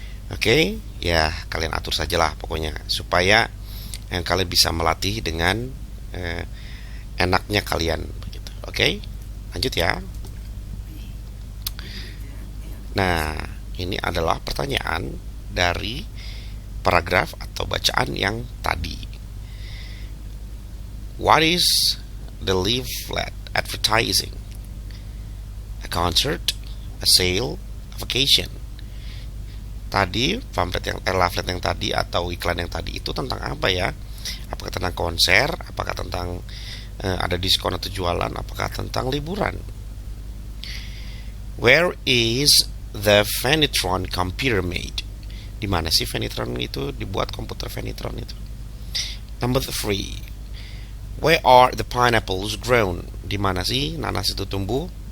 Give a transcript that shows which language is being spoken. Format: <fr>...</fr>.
<id>Oke, ya kalian atur sajalah pokoknya, supaya kalian bisa melatih dengan enaknya kalian begitu. Oke, lanjut ya. Nah, ini adalah pertanyaan dari paragraf atau bacaan yang tadi.</id> <en>What is the leaflet advertising? A concert, a sale, a vacation.</en> <id>Tadi leaflet yang tadi atau iklan yang tadi itu tentang apa ya? Apakah tentang konser? Apakah tentang ada diskon atau jualan? Apakah tentang liburan?</id> <en>Where is the Venetron computer made?</en> <id>Di mana sih Venetron itu dibuat, komputer Venetron itu?</id> <en>Number 3. Where are the pineapples grown?</en> <id>Di mana sih nanas itu tumbuh?</id>